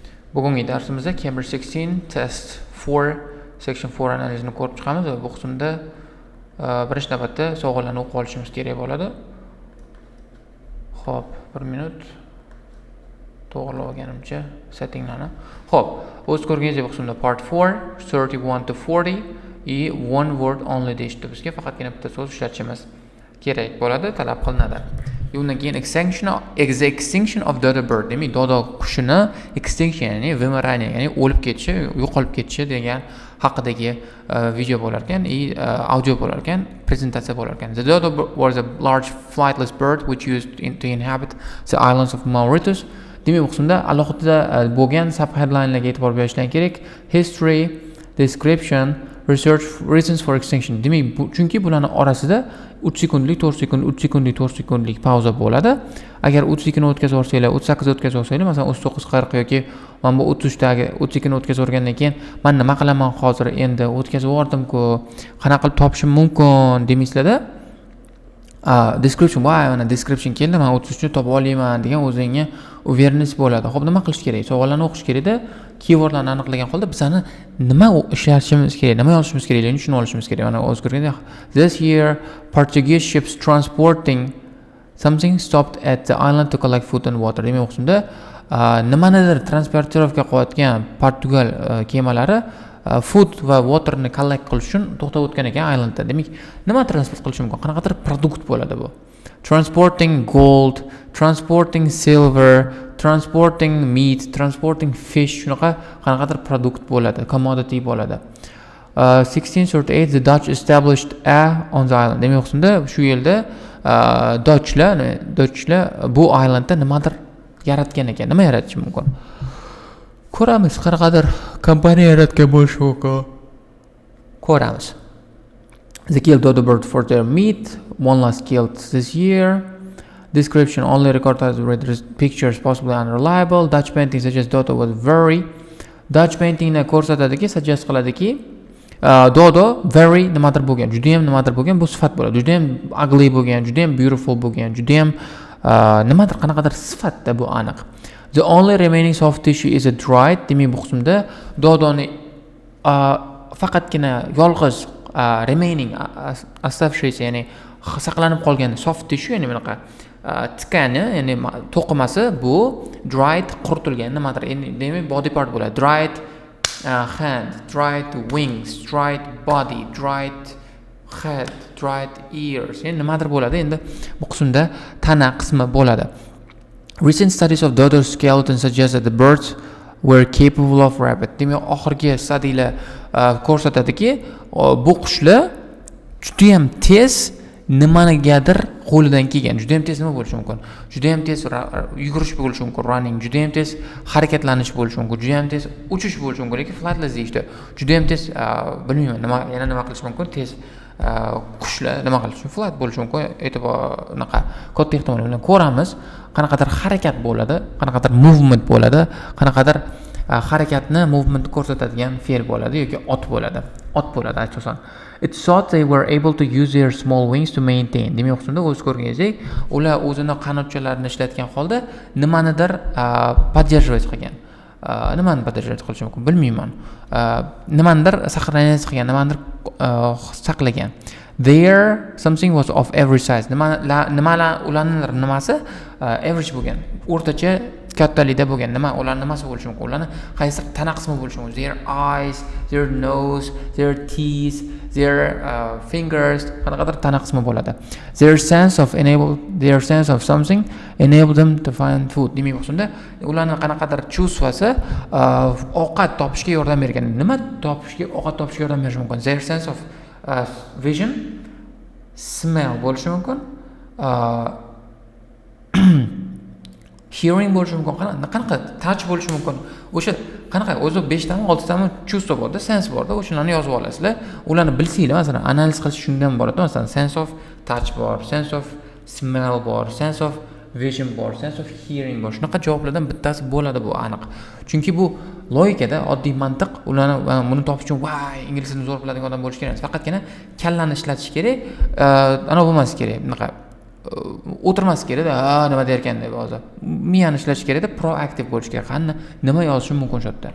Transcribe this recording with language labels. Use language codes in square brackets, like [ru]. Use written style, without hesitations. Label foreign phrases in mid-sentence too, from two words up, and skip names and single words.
[uz] Bugungi darsimizda Cambridge 16 test 4 section 4 analizini ko'rib chiqamiz va bu qismda birinchi navbatda savollarni o'qib olishimiz kerak bo'ladi. Xo'p, 1 minut to'g'rilab olganimcha settinglarni. Xo'p, o'z ko'rganingizdek bu qismda part 4 31 to 40 и [en] one word only [uz] deyishdi. Bizga faqatgina bitta so'z ishlatishimiz kerak bo'ladi, talab qilinadi. Undan keyin [en] extinction of dodo bird, [uz] demak dodo qushini extinction, ya'ni vymирание, ya'ni o'lib ketishi, yo'qolib ketishi degan haqidagi video bo'lar ekan, audio bo'lar ekan, prezentatsiya bo'lar ekan. [en] The dodo was a large flightless bird which used to inhabit the islands of Mauritius. [uz] Demak, bu qismda alohida bo'lgan subheadlinelarga e'tibor berishdan kerak. [en] History, description, research, reasons for extinction. [uz] Demak, chunki bularning orasida 3 sekundlik, 4 sekund, 3 sekundlik, 4 sekundlik pauza bo'ladi. Agar 30 sekund o'tkazib olsanglar, 38 o'tkazib olsanglar, masalan 39 40 yoki mana bu 30 dagi 30 sekund o'tkazib o'rgandan keyin men nima qilaman hozir, endi o'tkazib yubordim-ku, qanaqa qilib topishim mumkin demaysizlarda, description, mana description keldi, men 33 ni topib olayman degan o'zingizga uverенность bo'ladi. Xo'p, nima qilish kerak? Savollarni o'qish kerak-da, keywordlarni aniqlagan holda bizani nima ishlashimiz kerak, nima yozishimiz kerakligini tushunib olishimiz kerak. Mana o'z ko'rganda [en] this year Portuguese ships transporting something stopped at the island to collect food and water. [uz] Demak, o'qishimda nimanidir transportirovka qilayotgan Portugal kemalari food va waterni collect qilish uchun to'xtab o'tgan ekan islandda. Demak, nima transport qilish mumkin? Qanaqadir produkt bo'ladi bu. [en] Transporting gold, transporting silver, transporting meat, transporting fish, [uz] shunaqa qanaqadir produkt bo'ladi, commodity bo'ladi. [en] 1638 the Dutch established on the island. [uz] Demak, o'qishimda shu yilda Dutchlar bu islandda nimadir yaratgan ekan. Nima yaratishi mumkin? Ko'ramiz, qanaqadir kompaniya yaratgan bo'lishi mumkin. Ko'ramiz. [en] They killed dodo bird for their meat. One last killed this year. Description only recorded with pictures possibly unreliable. Dutch painting suggests dodo was very. [uz] Dutch paintingni ko'rsatadiki, suggest qiladiki, dodo very nimadir bo'lgan, juda ham nimadir bo'lgan, bu sifat bo'ladi. Juda ham ugly bo'lgan, juda ham beautiful bo'lgan, juda ham nimadir qanaqadir sifatda bu aniq. [en] The only remaining soft tissue is a dried. [uz] Demak, bu qismda dodoni faqatgina yolg'iz remaining оставшийся, ya'ni saqlanib qolgan [en] soft tissue, [uz] ya'ni bunaqa tkani, ya'ni to'qimasi bu dried, quritilgan nimadir. Demak, [en] body part bo'ladi. Dried hand, dried wings, dried body, dried head, dried ears. [uz] Ya'ni nimadir bo'ladi. Endi bu qismda tana qismi bo'ladi. [en] Recent studies of dodo skeleton suggest that the birds were capable of rapid. [uz] Demak, oxirgi studiyalar ko'rsatadiki, bu qushlar juda ham tez nimanigadir qo'lidan kelgan. Juda ham tez nima bo'lishi mumkin? Juda ham tez yugurish bo'lishi mumkin, running, juda ham tez harakatlanish bo'lishi mumkin, juda ham tez uchish bo'lishi mumkin, lekin flightless deyishdi. Juda ham tez bilmayman, nima qilish mumkin? Tez qushlar nima qilish mumkin? Flight bo'lishi mumkin. E'tibornaqa katta ehtimol bilan ko'ramiz. Qanaqadir harakat bo'ladi, qanaqadir movement bo'ladi, qanaqadir harakatni, movement ko'rsatadigan fe'l bo'ladi yoki ot bo'ladi. Ot bo'ladi asosan. [en] It thought they were able to use their small wings to maintain. [uz] Demak, o'qishda o'z ko'rganingizdek, ular o'zini qanotchalarini ishlatgan holda nimanidir поддерживать qilgan. Nimani поддерживать qilish mumkin? Bilmayman. Nimanidir saqlanib qilgan, nimanidir saqlagan. [en] There something was of every size. [uz] Nimalar ularning nimasi average bo'lgan, o'rtacha kattalikda bo'lgan. Ular nimasi bo'lishi mumkin? Ularning qaysi tana qismi bo'lishi mumkin? [en] Their eyes, their nose, their teeth, their fingers, [uz] qanaqadir tana qismi bo'ladi. [en] Their sense of something enabled them to find food. [uz] Demak, o'shanda ularning qanaqadir chuvsvasi ovqat topishga yordam bergan. Nima topishga, ovqat topishga yordam berishi mumkin? [en] Their sense of vision, [uz] smell bo'lishi mumkin, hearing bo'lishi mumkin, qanaqa touch bo'lishi mumkin. O'sha qanaqa o'zi 5 tami 6 tami chuvство borda, sense borda, o'shalarni yozib olasizlar. Ularni bilsanglar, masalan, analiz qilish shundan boradi. Masalan, [en] sense of touch bor, sense of smell bor, sense of vision bor, sense of hearing bor. [uz] Shunaqa javoblardan bittasi bo'ladi, bu aniq. Chunki bu logikada oddiy mantiq, ularni buni topish uchun ingliz tilini zo'r biladigan odam bo'lish kerak emas. Faqatgina kallani ishlatish kerak, ana bo'lmas kerak. Bunaqa o'tirmas kerakda, nima derkan deb hozir. Miyani ishlash kerakda, proaktiv bo'lish kerak. Qani nima yozishim mumkin shu yerda.